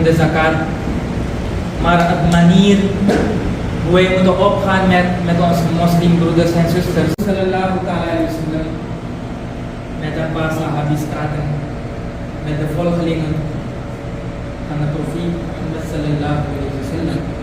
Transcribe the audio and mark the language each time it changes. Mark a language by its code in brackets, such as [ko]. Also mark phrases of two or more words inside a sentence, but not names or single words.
[nl] de zakat, maar het manier hoe wij moeten opgaan met onze moslimbroeders en zusters [ar] صلى الله عليه وسلم, [nl] met een paar sahabis praten, met de volgelingen van de profeet Mohammed [ar] صلى الله عليه وسلم.